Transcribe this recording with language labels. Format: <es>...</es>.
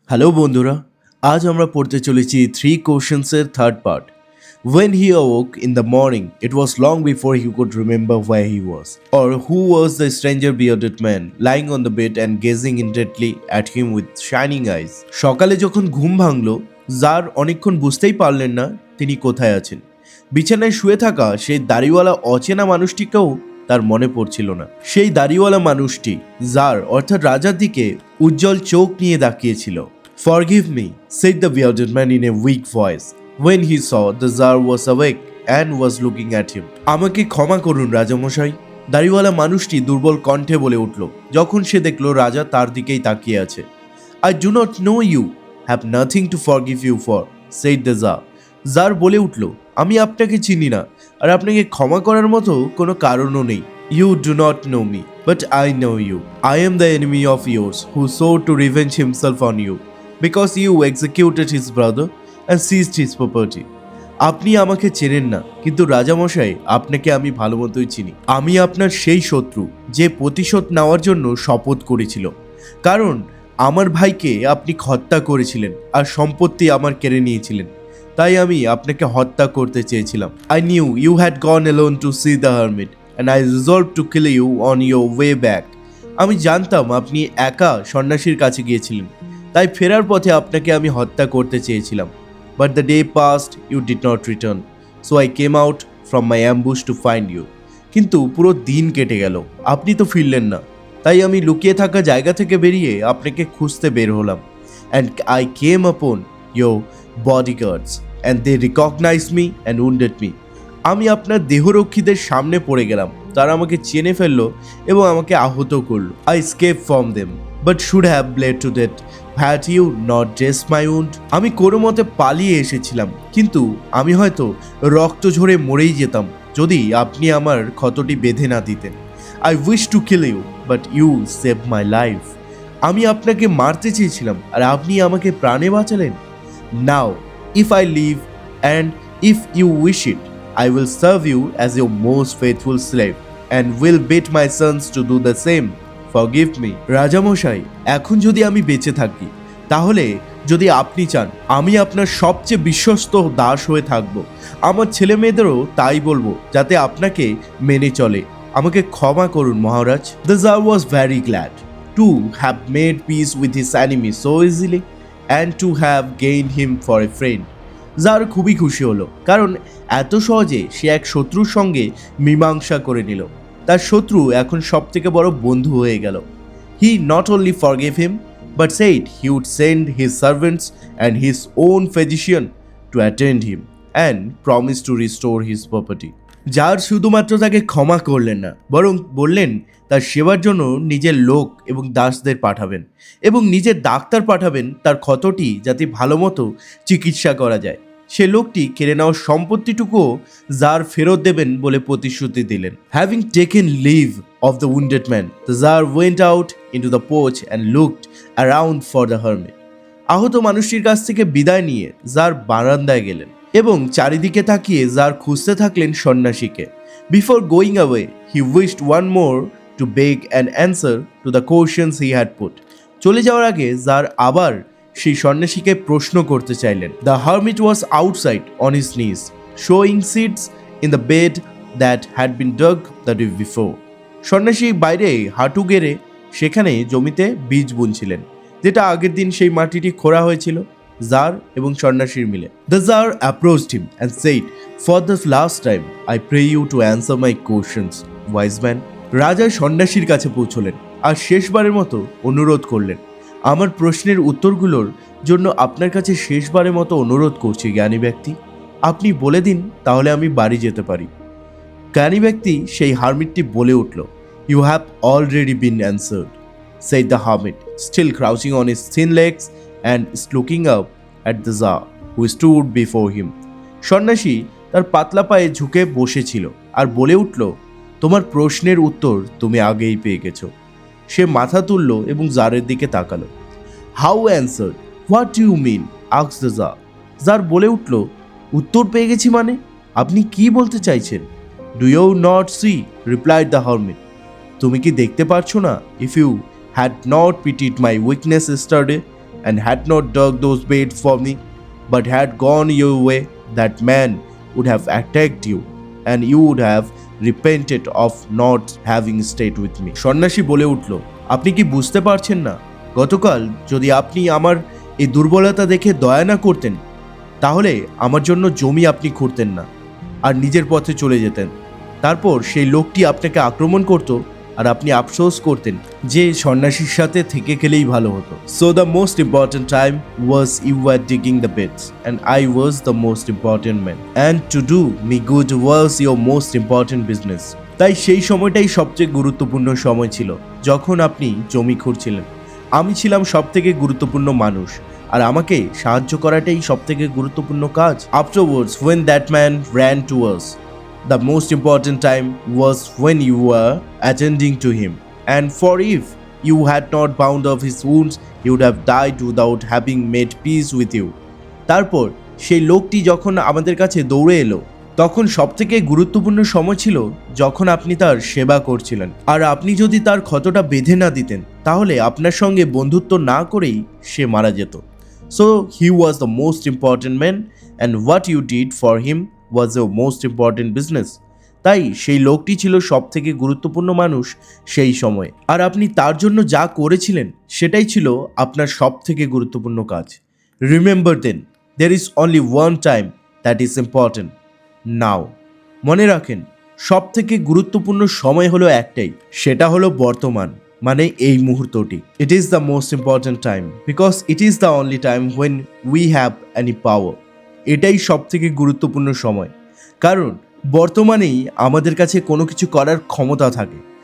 <bn>Hello বন্ধুরা, আজ আমরা পড়তে চলেছি three কোশ্চেন্সের third part.</bn> <en>When he awoke in the morning, it was long before he could remember where he was, or who was the stranger bearded man lying on the bed and gazing intently at him with shining eyes.</en> <bn>সকালে যখন ঘুম ভাঙলো, jar অনেকক্ষণ বুঝতেই পারলেন না তিনি কোথায় আছেন। বিছানায় শুয়ে থাকা সেই দাড়িওয়ালা অচেনা মানুষটিকেও তার মনে পড়ছিল না। সেই দাড়িওয়ালা মানুষটি জার অর্থাৎ রাজার দিকে উজ্জ্বল চোখ নিয়ে তাকিয়েছিল।</bn> <en>Forgive me, said the bearded man in a weak voice, when he saw the Tsar was awake and was looking at him.</en> <bn>আমাকে ক্ষমা করুন রাজামশাই, দাড়িওয়ালা মানুষটি দুর্বল কণ্ঠে বলে উঠল যখন সে দেখল রাজা তার দিকেই তাকিয়ে আছে।</bn> <en>I do not know you, have nothing to forgive you for, said the Tsar.</en> <bn>Jar বলে উঠল, আমি আপনাকে চিনি না আর আপনাকে ক্ষমা করার মতো কোনো কারণও নেই।</bn> <en>You do not know me, but I know you. I am the enemy of yours who sought to revenge himself on you, because you executed his brother and seized his property.</en> <bn>আপনি আমাকে চেনেন না, কিন্তু রাজামশাই আপনাকে আমি ভালো মতোই চিনি। আমি আপনার সেই শত্রু যে প্রতিশোধ নেওয়ার জন্য শপথ করেছিল, কারণ আমার ভাইকে আপনি হত্যা করেছিলেন আর সম্পত্তি আমার কেড়ে নিয়েছিলেন। তাই আমি আপনাকে হত্যা করতে চেয়েছিলাম।</bn> <en>I knew you had gone alone to see the hermit and I resolved to kill you on your way back.</en> <bn>আমি জানতাম আপনি একা সন্ন্যাসীর কাছে গিয়েছিলেন, তাই ফেরার পথে আপনাকে আমি হত্যা করতে চেয়েছিলাম।</bn> <en>But the day passed, you did not return, so I came out from my ambush to find you.</en> <bn>কিন্তু পুরো দিন কেটে গেল, আপনি তো ফিরলেন না, তাই আমি লুকিয়ে থাকা জায়গা থেকে বেরিয়ে আপনাকে খুঁজতে বের হলাম।</bn> <en>And I came upon your bodyguards and they recognized me and wounded me.</en> <bn>আমি আপনার দেহরক্ষীদের সামনে পড়ে গেলাম, তারা আমাকে চেনে ফেললো এবং আমাকে আহত করলো।</bn> <en>I escaped from them, but should have bled to death had you not dressed my wound.</en> <bn>আমি কোনো মতে পালিয়ে এসেছিলাম, কিন্তু আমি হয়তো রক্ত ঝরে মরেই যেতাম যদি আপনি আমার ক্ষতটি বেঁধে না দিতেন।</bn> <en>I wish to kill you, but you saved my life.</en> <bn>আমি আপনাকে মারতে চেয়েছিলাম আর আপনি আমাকে প্রাণে বাঁচালেন।</bn> <en>Now, if I live and if you wish it, I will serve you as your most faithful slave and will bid my sons to do the same. Forgive me.</en> <bn>রাজামশাই, এখন যদি আমি বেঁচে থাকি, তাহলে যদি আপনি চান আমি আপনার সবচেয়ে বিশ্বস্ত দাস হয়ে থাকব। আমার ছেলে মেয়েদেরও তাই বলবো, যাতে আপনাকে মেনে চলে। আমাকে ক্ষমা করুন মহারাজ।</bn> <en>The Tsar was very glad to have made peace with his enemy so easily and to have gained him for a friend.</en> <bn>Jar খুবই খুশি হলো, কারণ এত সহজে সে এক শত্রুর সঙ্গে মীমাংসা করে নিল। তার শত্রু এখন সব থেকে বড় বন্ধু হয়ে গেল।</bn> <en>He not only forgave him, but said he would send his servants and his own physician to attend him and promised to restore his property.</en> <bn>Jar শুধুমাত্র তাকে ক্ষমা করলেন না, বরং বললেন তার সেবার জন্য নিজের লোক এবং দাসদের পাঠাবেন এবং নিজের ডাক্তার পাঠাবেন তার ক্ষতটি যাতে ভালো মতো চিকিৎসা করা যায়। সে লোকটি কেড়ে নেওয়া সম্পত্তিটুকুও জার ফেরত দেবেন বলে প্রতিশ্রুতি দিলেন।</bn> <en>Having taken leave of the wounded man, the Tsar went out into the porch and looked around for the hermit.</en> <bn>আহত মানুষটির কাছ থেকে বিদায় নিয়ে জার বারান্দায় গেলেন এবং চারিদিকে তাকিয়ে জার খুঁজতে থাকলেন সন্ন্যাসীকে।</bn> <en>Before going away, he wished one more to beg an answer to the questions he had put.</en> <bn>চলে যাওয়ার আগে জার আবার সেই সন্ন্যাসীকে প্রশ্ন করতে চাইলেন।</bn> <en>The hermit was outside on his knees, showing seeds in the bed that had been dug the day before.</en> <bn>সন্ন্যাসী বাইরে হাঁটু গেড়ে সেখানে জমিতে বীজ বুনছিলেন, যেটা আগের দিন সেই মাটিটি খোঁড়া হয়েছিল জার এবং সন্ন্যাসীর মিলে।</bn> <en>The Tsar approached him and said, "For the last time, I pray you to answer my questions, wise man."</en> <bn>রাজা সন্ন্যাসীর কাছে পৌঁছলেন আর শেষবারের মতো অনুরোধ করলেন, আমার প্রশ্নের উত্তরগুলোর জন্য আপনার কাছে শেষবারের মতো অনুরোধ করছি জ্ঞানী ব্যক্তি, আপনি বলে দিন, তাহলে আমি বাড়ি যেতে পারি। জ্ঞানী ব্যক্তি সেই হারমিটটি বলে উঠল,</bn> <en>"You have already been answered," said the hermit, still crouching on his thin legs and looking up at the Tsar, who stood before him.</en> <bn>সন্ন্যাসী তার পাতলা পায়ে ঝুঁকে বসেছিল আর বলে উঠল, তোমার প্রশ্নের উত্তর তুমি আগেই পেয়ে গেছো। সে মাথা তুলল এবং জারের দিকে তাকালো।</bn> <en>How answered? What do you mean? asked the Tsar.</en> <bn>Jar বলে উঠল, উত্তর পেয়ে গেছি মানে আপনি কি বলতে চাইছেন?</bn> <en>Do you not see? replied the hermit.</en> <bn>তুমি কি দেখতে পারছো না?</bn> <en>If you had not pitied my weakness yesterday, and had not dug those beds for me, but had gone your way, that man would have attacked you, and you would have repented of not having stayed with me.</en> <bn>সন্ন্যাসী বলে উঠল, আপনি কি বুঝতে পারছেন না? গতকাল যদি আপনি আমার এই দুর্বলতা দেখে দয়া না করতেন, তাহলে আমার জন্য জমি আপনি খুঁড়তেন না আর নিজের পথে চলে যেতেন। তারপর সেই লোকটি আপনাকে আক্রমণ করত আর আপনি আফসোস করতেন যে সন্ন্যাসীর সাথে থেকে গেলেই ভালো হতো।</bn> <en>So the most important time was you are digging the beds and I was the most important man, and to do me good was your most important business.</en> <bn>তাই সেই সময়টাই সবচেয়ে গুরুত্বপূর্ণ সময় ছিল যখন আপনি জমি খুঁড়ছিলেন। আমি ছিলাম সব থেকে গুরুত্বপূর্ণ মানুষ, আর আমাকে সাহায্য করাটাই সব থেকে গুরুত্বপূর্ণ কাজ।</bn> <en>Afterwards when that man ran to us, the most important time was when you were attending to him, and for if you had not bound up his wounds, he would have died without having made peace with you.</en> <bn>তারপর সেই লোকটি যখন আমাদের কাছে দৌড়ে এলো, তখন সবথেকে গুরুত্বপূর্ণ সময় ছিল যখন আপনি তার সেবা করছিলেন, আর আপনি যদি তার ক্ষতটা বেঁধে না দিতেন তাহলে আপনার সঙ্গে বন্ধুত্ব না করেই সে মারা যেত।</bn> <en>So he was the most important man, and what you did for him was the most important business.</en> <bn>তাই সেই লোকটি ছিল সব থেকে গুরুত্বপূর্ণ মানুষ সেই সময়, আর আপনি তার জন্য যা করেছিলেন সেটাই ছিল আপনার সব থেকে গুরুত্বপূর্ণ কাজ।</bn> <en>Remember then, there is only one time that is important, now.</en> <bn>মনে রাখেন, সব থেকে গুরুত্বপূর্ণ সময় হলো একটাই, সেটা হলো বর্তমান, মানে এই মুহূর্তটি।</bn> <en>It is the most important time because it is the only time when we have any power.</en> <bn>এটাই সব থেকে গুরুত্বপূর্ণ সময়, কারণ বর্তমানেই আমাদের কাছে কোনো কিছু করার ক্ষমতা থাকে।</bn>